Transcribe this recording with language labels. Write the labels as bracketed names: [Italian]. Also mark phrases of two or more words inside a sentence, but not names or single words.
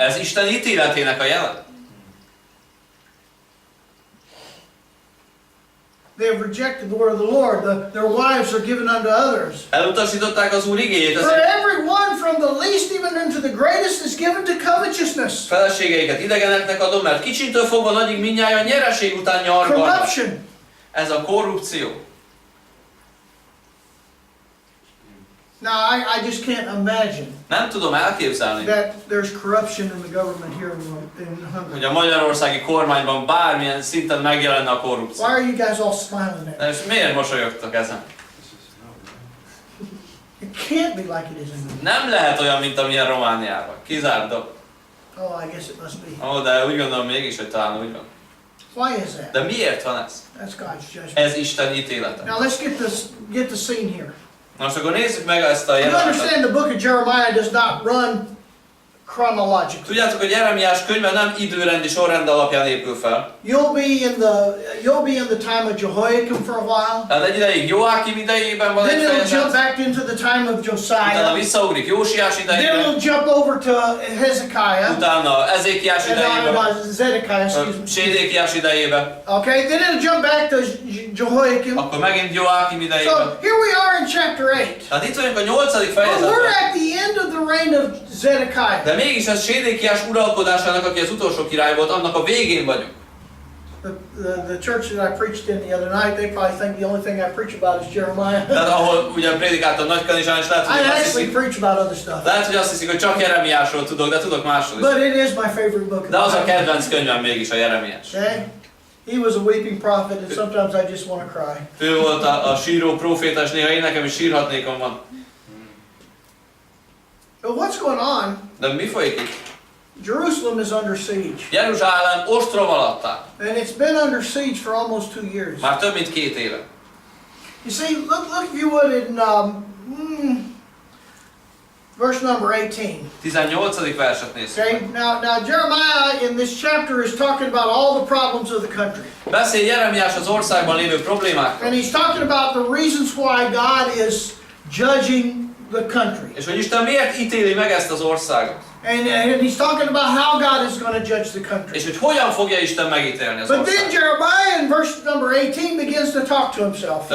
[Hungarian] Ez Isten ítéletének a jele. [English] They have rejected the word of the Lord. Their wives are given unto others. [Hungarian] Elutasították az Úr igéjét, [English] For [Hungarian] ezért [English] everyone from the least even unto the greatest is given to covetousness. [Hungarian] feleségeiket idegeneknek adom, mert kicsintől fogva nagyig mindnyájan nyereség után nyargalnak. [English] Corruption. [Hungarian] Ez a korrupció. [English] Now, I just can't imagine [Hungarian] Nem tudom elképzelni, [English] that there's corruption in the government here in Hungary. [Hungarian] hogy a magyarországi kormányban bármilyen szinten megjelenne a [English] Why [Hungarian] korrupció. [English] are you guys all smiling at me? [Hungarian] És miért mosolyogtok ezen? [English] It can't be like it is in Hungary. [Hungarian] Nem lehet olyan, mint amilyen Romániában. Kizárt dolog. [English] Oh, I guess it must be. [Hungarian] Ó, de úgy gondolom mégis, hogy talán úgy van. [English] Why is that? [Hungarian] De miért van ez? [English] That's God's judgment. [Hungarian] Ez Isten ítélete. [English] Now let's get the scene here. [Hungarian] Most akkor nézzük meg ezt a [English] You [Hungarian] jelenetet. [English] understand the book of Jeremiah does not run chronologically. [Hungarian] Tudjátok, hogy Jeremiás könyve nem időrendi sorrend alapján épül fel. [English] You'll be in the time of Jehoiakim for a while. [Hungarian] Tehát egy ideig Joákim idejében van [English] Then [Hungarian] egy [English] it'll jump [Hungarian] fejezet, [English] back into the time of [Hungarian] utána [English] Josiah. [Hungarian] visszaugrik Jósiás [English] Then [Hungarian] idejében, [English] it'll jump over to Hezekiah. [Hungarian] utána Ezékiás idejében, [English] Zedekiah, excuse me. [Hungarian] Sédékiás idejében, [English] Okay, then it'll jump back to Jehoiakim. [Hungarian] akkor megint Joákim [English] So [Hungarian] idejében. [English] here we are in chapter 8. [Hungarian] Tehát itt vagyunk a 8. [English] But [Hungarian] fejezetben. [English] we're at the end of the reign of Zedekiah. [Hungarian] De mégis ez Sédékiás uralkodásának, aki az utolsó király volt, annak a végén vagyunk. [English] The church that I preached in the other night, they probably think the only thing I preach about is Jeremiah. [Hungarian] Tehát ahol ugye predikáltam Nagykanizsán, és lehet, [English] I [Hungarian] hogy azt [English] actually [Hungarian] hiszik, [English] preach about other stuff. [Hungarian] lehet, hogy azt hiszik, hogy csak Jeremiásról tudok, de tudok másról is. [English] But it is my favorite book. of [Hungarian] De az [English] the [Hungarian] a [English] Bible. [Hungarian] kedvenc könyvem mégis a Jeremiás. [English] Okay? He was a weeping prophet, and sometimes I just want to cry. [Hungarian] Ő volt a síró próféta, és néha én nekem is sírhatnékom van. [English] But what's going on? [Hungarian] De mi folyik itt? [English] Jerusalem is under siege. [Hungarian] Jeruzsálem ostrom alatt áll. [English] And it's been under siege for almost 2 years. [Hungarian] Már több mint 2 éve. [English] You see, look if you would in verse number 18. [Hungarian] 18. verset nézzük. [English] Okay, now Jeremiah in this chapter is talking about all the problems of the country. [Hungarian] Beszél Jeremiás az országban lévő problémákról. [English] And he's talking about the reasons why God is judging the country. [Hungarian] És hogy Isten miért ítéli meg ezt az országot. [English] And he's talking about how God is going to judge the country. [Hungarian] És hogy hogyan fogja Isten megítélni az [English] But then [Hungarian] országot. [English] Jeremiah in verse number 18 begins to talk to himself.